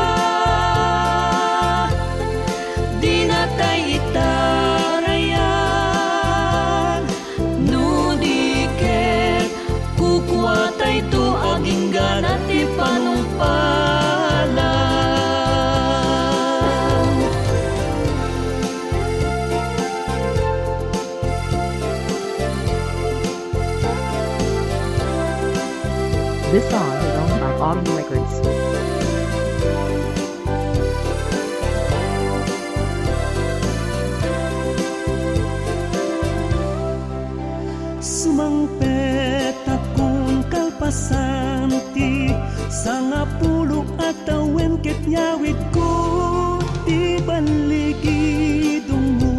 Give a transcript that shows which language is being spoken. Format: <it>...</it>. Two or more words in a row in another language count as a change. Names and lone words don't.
<ilo>di natay itarayan no di ket kukuatay to aging ganat ti panumpalan.</ilo> <en>This song is owned by Autumn Records.</en> <ilo>Sumangpet akong kalpasanti sangapulo atawen ket nyawid ko ti baligidong mo</ilo>